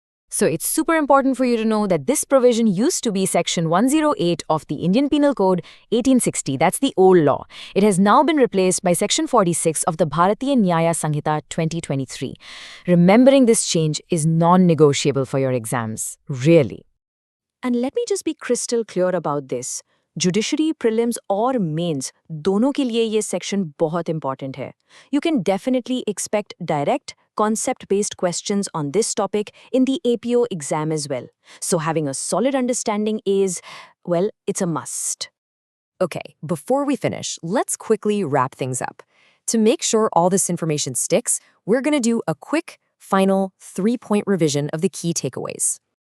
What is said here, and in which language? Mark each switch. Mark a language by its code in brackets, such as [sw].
[en] So it's super important for you to know that this provision used to be Section 108 of the Indian Penal Code 1860. That's the old law. It has now been replaced by Section 46 of the Bharatiya Nyaya Sanhita 2023. Remembering this change is non-negotiable for your exams, really. And let me just be crystal clear about this. [hi] Judiciary prelims और mains दोनों के लिए ये section बहुत important है. [en] You can definitely expect direct, concept-based questions on this topic in the APO exam as well. So having a solid understanding is, well, it's a must. Okay, before we finish, let's quickly wrap things up. To make sure all this information sticks, we're going to do a quick, final 3-point revision of the key takeaways.